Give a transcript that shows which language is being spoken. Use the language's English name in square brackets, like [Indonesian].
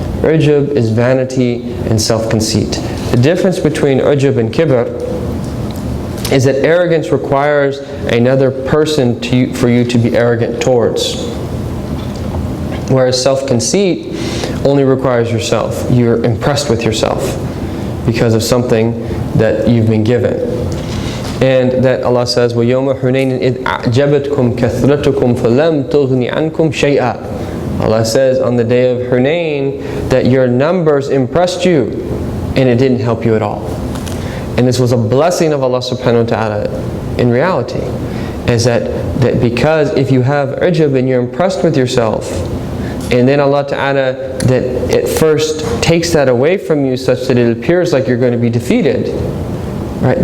[English] Ujub is vanity and self-conceit. The difference between ujub and kibr is that arrogance requires another person for you to be arrogant towards, whereas self-conceit only requires yourself. You're impressed with yourself because of something that you've been given. And that Allah says, [Arabic] وَيَوْمَ حُنَيْنٍ إِذْ أَعْجَبَتْكُمْ كَثْرَتُكُمْ فَلَمْ تُغْنِ عَنْكُمْ شَيْئًا. [English] Allah says on the day of Hunayn that your numbers impressed you and it didn't help you at all. And this was a blessing of Allah subhanahu wa ta'ala in reality. Is that because if you have ujub and you're impressed with yourself, and then Allah Ta'ala that it first takes that away from you such that it appears like you're going to be defeated, right?